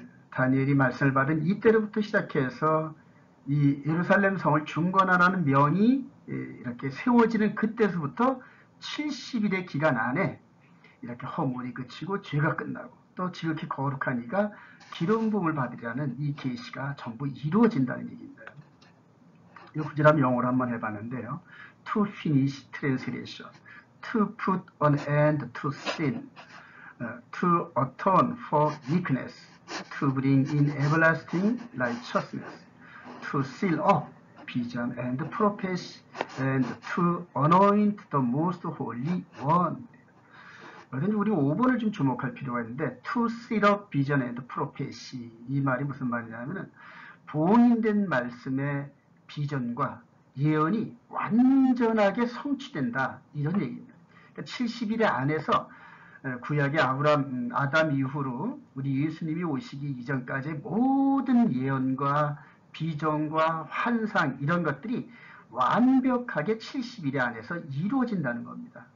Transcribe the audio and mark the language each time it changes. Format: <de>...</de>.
<ko>다니엘이 말씀을 받은 이때로부터 시작해서 이 예루살렘 성을 중건하라는 명이 이렇게 세워지는 그때서부터 70일의 기간 안에 이렇게 허물이 그치고 죄가 끝나고 또 지극히 거룩한 이가 기름 부음을 받으리라는 이 계시가 전부 이루어진다는 얘기입니다. 이 구절함 영어로 한번 해봤는데요.</ko> <en>To finish translation, to put an end to sin, to atone for weakness, to bring in everlasting righteousness, to seal up vision and prophecy, and to anoint the most holy one.</en> <ko>그래서 우리 5번을 좀 주목할 필요가 있는데</ko> <en>to seal up vision and prophecy,</en> <ko>이 말이 무슨 말이냐면 봉인된 말씀의 비전과 예언이 완전하게 성취된다, 이런 얘기입니다. 그러니까 70일의 안에서 구약의 아담 이후로 우리 예수님이 오시기 이전까지의 모든 예언과 비전과 환상 이런 것들이 완벽하게 70일의 안에서 이루어진다는 겁니다.</ko>